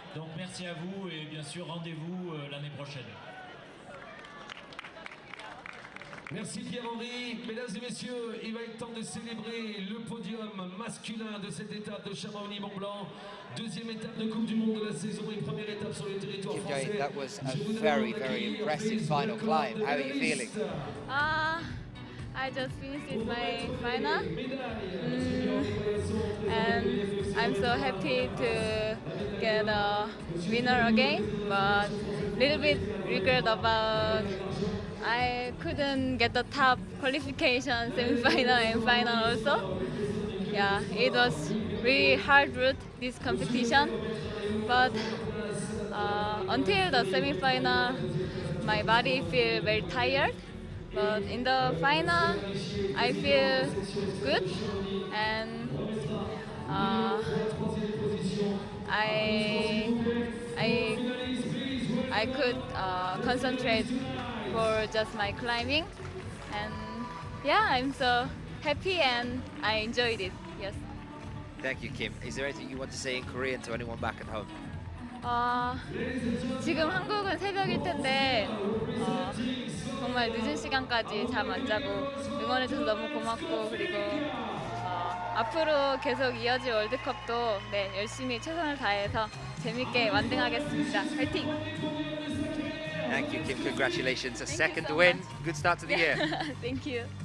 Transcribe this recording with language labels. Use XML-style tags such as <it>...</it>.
<fr>Donc merci à vous, et bien sûr rendez-vous l'année prochaine. Merci Pierre-Henri. Mesdames et messieurs, il va être temps de célébrer le podium masculin de cette étape de Chamonix-Mont-Blanc. Deuxième étape de Coupe du Monde de la saison et première étape sur le territoire français.</fr> <en>Jain, that was a very impressive final climb. How are you feeling? I just finished my final, and I'm so happy to get a winner again, but little bit regret about I couldn't get the top qualification, semi-final and final also. Yeah, it was really hard route, this competition, but until the semi-final, my body feel very tired. But in the final, I feel good, and uh, I I I could concentrate for just my climbing, and yeah, I'm so happy and I enjoyed it. Yes. Thank you, Kim. Is there anything you want to say in Korean to anyone back at home?</en> <ko>지금 한국은 새벽일 텐데 정말 늦은 시간까지 잠 안 자고 응원해줘서 너무 고맙고, 그리고 앞으로 계속 이어질 월드컵도 네, 열심히 최선을 다해서 재밌게 완등하겠습니다. 화이팅!</ko> <en>Thank you, Kim. Congratulations. A second win. Good start to the year. Thank you.</en>